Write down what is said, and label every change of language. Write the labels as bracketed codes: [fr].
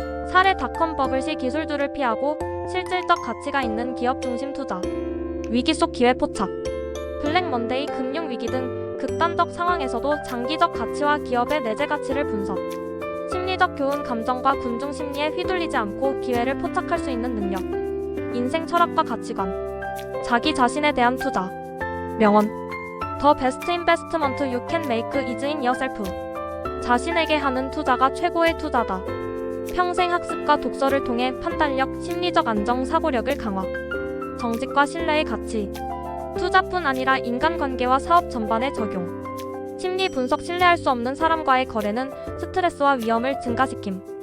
[ko] 사례 닷컴 버블 시 기술주를 피하고 실질적 가치가 있는 기업 중심 투자. 위기 속 기회 포착. 블랙 먼데이, 금융 위기 등 극단적 상황에서도 장기적 가치와 기업의 내재 가치를 분석. 심리적 교훈, 감정과 군중 심리에 휘둘리지 않고 기회를 포착할 수 있는 능력. 인생 철학과 가치관. 자기 자신에 대한 투자. [en] 명언: The best investment you can make is in yourself. [ko] 자신에게 하는 투자가 최고의 투자다. 평생 학습과 독서를 통해 판단력, 심리적 안정, 사고력을 강화. 정직과 신뢰의 가치. 투자뿐 아니라 인간관계와 사업 전반에 적용. 심리 분석 신뢰할 수 없는 사람과의 거래는 스트레스와 위험을 증가시킴.